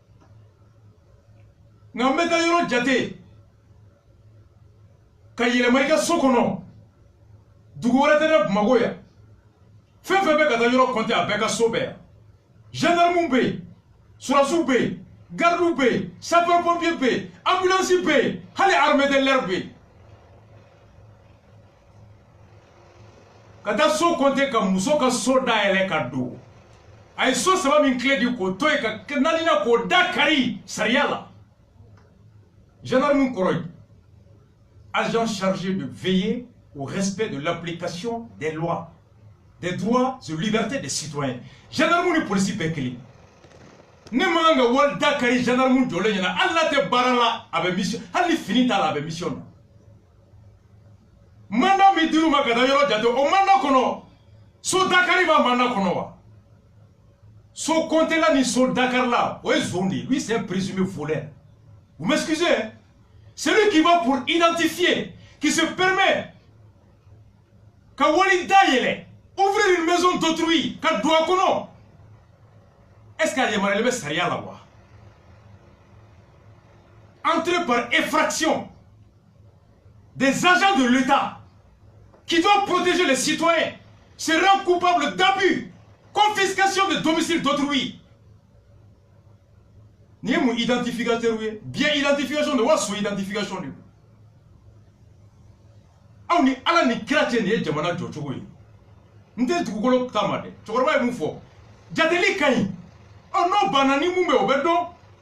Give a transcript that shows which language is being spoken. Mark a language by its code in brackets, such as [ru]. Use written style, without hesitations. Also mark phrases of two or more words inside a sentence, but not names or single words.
[bm] nka n bɛ taa yɔrɔ jate ka yɛlɛma I ka so kɔnɔ dugu wɛrɛ tɛ ne Bamakɔ yan fɛn fɛn bɛ ka taa yɔrɔ compter a bɛɛ ka so bɛɛ yan gendarmew bɛ yen surasiw bɛ yen gardiw bɛ yen [fr] sapeur pompier [bm] bɛ yen ambulance bɛ yen hali [fr] armée de l'air [bm] bɛ yen ka taa so compter ka muso ka so dayɛlɛ ka don a ye so saba min tile di k'o to yen ka naaninan k'o da kari sariya la gendarmew kɔrɔ ye [fr] agent chargé de veiller au respect de l'application des lois, des droits et libertés des citoyens. [bm] Gendarme ni police bɛɛ kelen. Ne man kan ka wari da kari gendarme jɔlen ɲɛna hali n'a tɛ baara la a bɛ mission hali ni fini t'a la a bɛ mission na. Mandat min dir'u ma ka taa yɔrɔ jate o mandat kɔnɔ so Dakari b'a mandat kɔnɔ wa? So compter la ni so Dakar la o ye zone de ye [fr] lui c'est un présumé voleur. Vous m'excusez hein? Celui qui va pour identifier, qui se permet [bm] ka wali dayɛlɛ [fr] ouvrir une maison d'autrui [bm] ka don a kɔnɔ [fr] est-ce qu'elle [bm] yamaruyalen bɛ sariya la wa? [fr] Entrer par effraction des agents de l'État qui doivent protéger les citoyens se rend coupable d'abus, confiscation de domicile d'autrui. [bm] Ni ye mun identificateur ye bien identification de wa so identification de aw ni ala ni kira cɛ nin ye jamana jɔcogo ye n tɛ dugukolo ta ma dɛ cɛkɔrɔba ye mun fɔ jateli ka ɲi n'o banna ni mun bɛ o bɛ dɔn